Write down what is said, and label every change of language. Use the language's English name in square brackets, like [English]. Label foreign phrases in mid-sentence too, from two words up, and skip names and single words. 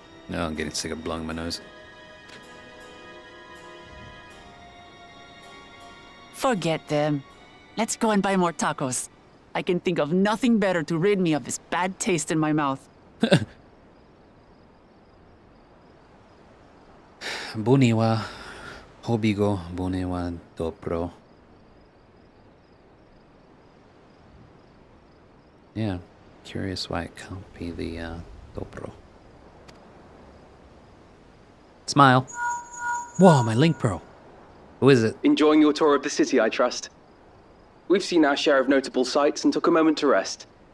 [English] No, I'm getting sick of blowing my nose. Forget them. Let's go and buy more tacos. I can think of nothing better to rid me of this bad taste in my mouth. Buniwa, hobigo, buniwa, dobro. Yeah, curious why it can't be the dobro. Smile. Whoa, my Link Pro. Who is it? Enjoying your tour of the city, I trust. We've seen our share of notable sights and took a moment to rest.